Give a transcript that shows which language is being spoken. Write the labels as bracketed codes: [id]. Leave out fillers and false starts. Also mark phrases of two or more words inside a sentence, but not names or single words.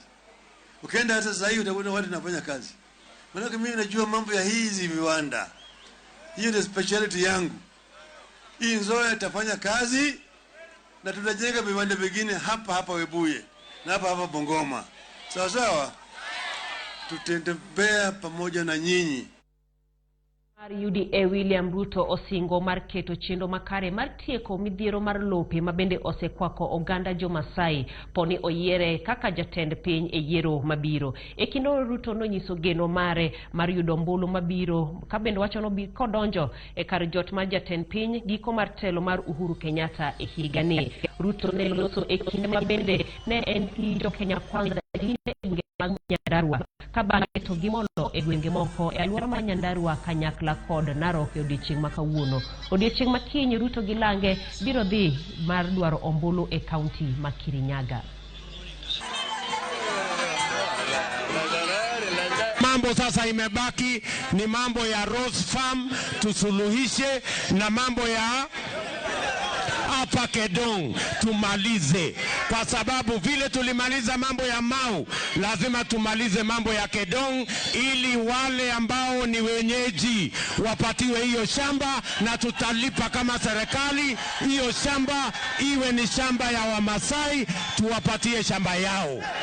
[sw] Ukienda hata sasa hivi utakuta watu wanafanya kazi. Maana mimi najua mambo ya hizi viwanda. Hiyo ndio specialty yangu. Hii Nzoia itafanya kazi na tutajenga viwanda vingine hapa Webuye na hapa Bungoma. Sawa sawa? Tutembea pamoja na nyinyi. [luo] UDA William Ruto osingo mar keto chendo makare mar tieko midhiero mar lope mabende osekwako oganda jo Masai poni oyiere kaka jatend piny e yiero mabiro. E kinde Ruto nonyiso geno mare mar yudo ombulu mabiro kabende wacho no bi kodonjo e kar jot mar jatend piny giko mar telo mar Uhuru Kenyatta e higani. Ruto ne loso e kinde mabende ne en jo Kenya kwanza Nyandarua kabana to gimolo e gwenge moko e alwora ma Nyandarua kanyakla kod Narok e odiechieng' makawuono. Odiechieng' makiny Ruto gi Lange biro dhi mar dwaro ombulu e kaunti ma Kirinyaga. [sw] Mambo sasa imebaki ni mambo ya Rose Farm tusuluhishe na mambo ya hapa Kedong tumalize, kwa sababu vile tulimaliza mambo ya Mau lazima tumalize mambo ya Kedong ili wale ambao ni wenyeji wapatiwe hiyo shamba na tutalipa kama serikali hiyo shamba iwe ni shamba ya Wamasai, tuwapatie shamba yao.